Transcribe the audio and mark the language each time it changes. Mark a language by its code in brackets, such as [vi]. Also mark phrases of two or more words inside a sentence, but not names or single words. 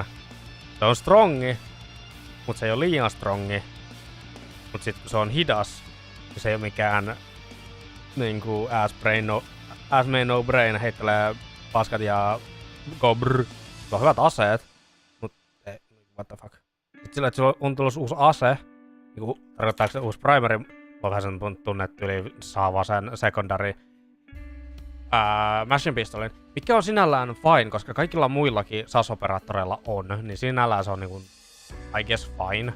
[fi] Se on strongi, mut se ei oo liian strongi. Mut sit kun se on hidas, niin se ei oo mikään niinku [en] ass main no brain, [fi] heittelee paskat ja [en] go brr. [fi] Se on hyvät aseet, mut ei, [en] what the fuck. [fi] Sitten sillä, että sulla on tulossa uusi ase, niin tarkoittaako se uusi primary, on vähän sen tunnettu, eli saa vaan sen [en] secondary machine pistolin, [fi] mikä on sinällään fine, koska kaikilla muillakin SAS-operaattoreilla on, niin sinällään se on niinku, [en] I guess fine.